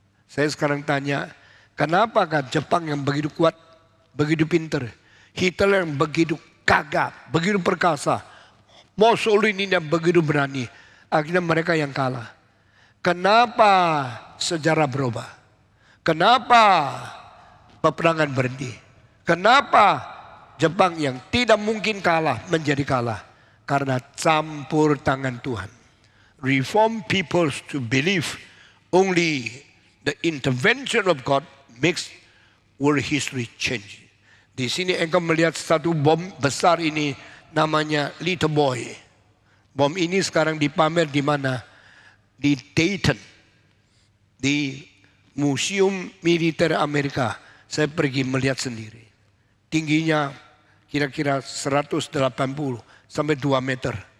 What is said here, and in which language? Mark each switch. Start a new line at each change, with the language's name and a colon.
Indonesian: Saya sekarang tanya, kenapakah Jepang yang begitu kuat, begitu pintar, Hitler yang begitu gagah, begitu perkasa, Mussolini yang begitu berani, akhirnya mereka yang kalah. Kenapa sejarah berubah? Kenapa peperangan berhenti? Kenapa Jepang yang tidak mungkin kalah menjadi kalah? Karena campur tangan Tuhan.
English: Reform people to believe only the intervention of God makes world history change.
Indonesian: Di sini engkau melihat satu bom besar ini namanya Little Boy. Bom ini sekarang dipamer di mana? di Dayton, di Museum Militer Amerika. Saya pergi melihat sendiri. Tingginya kira-kira 180 sampai 2 meter.